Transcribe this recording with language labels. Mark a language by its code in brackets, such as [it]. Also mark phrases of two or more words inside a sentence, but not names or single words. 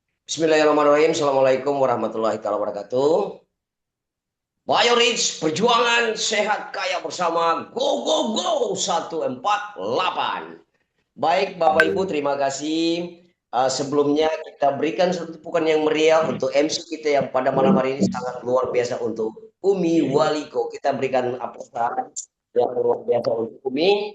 [ar] بسم الله الرحمن الرحيم. السلام عليكم ورحمة الله وبركاته. [id] Biorich, perjuangan sehat kaya bersama. [en] Go, go, go. 148. [id] Baik, Bapak Ibu, terima kasih. Sebelumnya kita berikan satu tepukan yang meriah untuk MC kita yang pada malam hari ini sangat luar biasa untuk Umi Waliko. Kita berikan aplaus yang luar biasa untuk Umi.